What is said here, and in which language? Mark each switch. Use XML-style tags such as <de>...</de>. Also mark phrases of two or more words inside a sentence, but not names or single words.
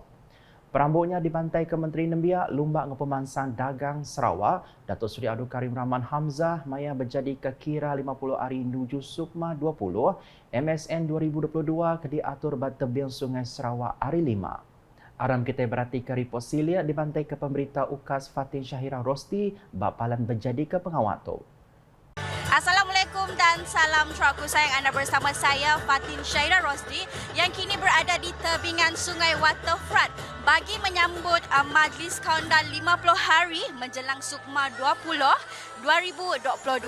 <iba>Perambutnya dibantai ke Menteri Nembiak Lumbak Ngepemansang Dagang Sarawak, Datuk Seri Abdul Karim Rahman Hamzah maya berjadi ke kira 50 hari nuju Sukma 20 MSN 2022 ke diatur Batebil Sungai Sarawak hari 5. Aram kita berarti ke report silia dibantai ke pemberita UKAS Fatin Syahira Rosti bapalan berjadi ke pengawat tu.</iba> <ms>Assalamualaikum dan salam Sarawak sayang, anda bersama saya Fatin Syahira Rosdi yang kini berada di tebingan Sungai Waterfront bagi menyambut Majlis Kaundan 50 hari menjelang Sukma 20 2022.</ms>